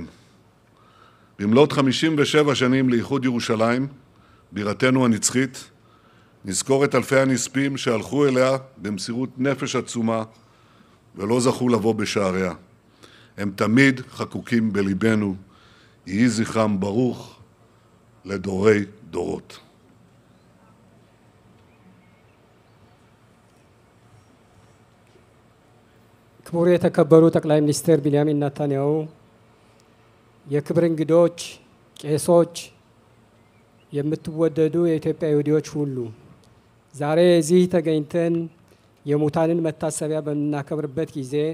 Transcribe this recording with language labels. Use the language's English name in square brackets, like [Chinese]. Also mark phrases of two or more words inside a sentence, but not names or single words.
[Hebrew] במלאת 57 שנים לאיחוד ירושלים, בירתנו הנצחית, נזכור את אלפי הנספים שהלכו אליה במסירות נפש עצומה ולא זכו לבוא בשעריה. הם תמיד חקוקים בליבנו, יהי זכרם ברוך לדורי דורות. [Amharic] ክቡር የተከበሩ ጠቅላይ ሚኒስትር ቢንያሚን ኔታንያሁ፣ የክብር እንግዶች፣ ቄሶች፣ የምትወደዱ የኢትዮጵያ ይሁዲዎች ሁሉ ዛሬ እዚህ ተገኝተን የሙታንን መታሰቢያ በመናከብርበት ጊዜ